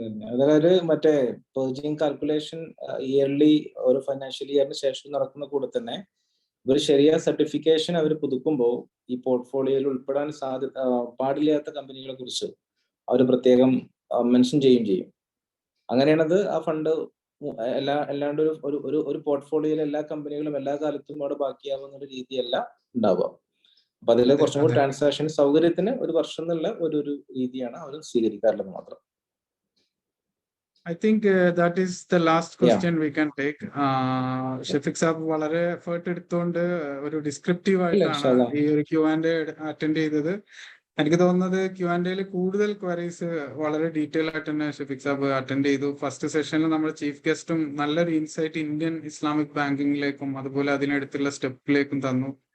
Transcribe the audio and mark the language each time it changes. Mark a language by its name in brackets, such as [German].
[Malayalam] അതായത് മറ്റേ പർജിങ് calculation yearly ഓരോ ഫൈനാൻഷ്യൽ ഇയറിന് ശേഷം നടക്കുന്ന കൂടെ തന്നെ ഒരു ശരിയ സർട്ടിഫിക്കേഷൻ അവർ പുതുക്കുമ്പോൾ ഈ പോർട്ട്ഫോളിയോയിൽ ഉൾപ്പെടാൻ പാടില്ലാത്ത കമ്പനികളെ കുറിച്ച് അവർ പ്രത്യേകം മെൻഷൻ ചെയ്യും. അങ്ങനെയാണത് ആ ഫണ്ട് അല്ലാണ്ട് ഒരു പോർട്ട്ഫോളിയോയിലെ എല്ലാ കമ്പനികളും എല്ലാ കാലത്തും അവിടെ ബാക്കിയാവുന്ന ഒരു രീതിയല്ല ഉണ്ടാവുക. അപ്പൊ അതിൽ കുറച്ചും കൂടി ട്രാൻസാക്ഷൻ സൗകര്യത്തിന് ഒരു വർഷം എന്നുള്ള ഒരു രീതിയാണ് അവർ സ്വീകരിക്കാറുള്ളത് മാത്രം. [English] I think that is the last question we can take. [Malayalam] Shafeeq സാബ് വളരെ എഫേർട്ട് എടുത്തുകൊണ്ട് ഒരു ഡിസ്ക്രിപ്റ്റീവ് ആയിട്ടാണ് ഈ ഒരു Q&A അറ്റൻഡ് ചെയ്തത്. എനിക്ക് തോന്നുന്നത് Q&Aയിൽ കൂടുതൽ ക്വയറീസ് വളരെ ഡീറ്റെയിൽ ആയിട്ട് തന്നെ ഷഫീഖ് സാബ് അറ്റൻഡ് ചെയ്തു. ഫസ്റ്റ് സെഷനിൽ നമ്മൾ ചീഫ് ഗസ്റ്റും നല്ലൊരു ഇൻസൈറ്റ് ഇന്ത്യൻ ഇസ്ലാമിക് ബാങ്കിങ്ങിലേക്കും അതുപോലെ അതിനടുത്തുള്ള സ്റ്റെപ്പിലേക്കും തന്നു.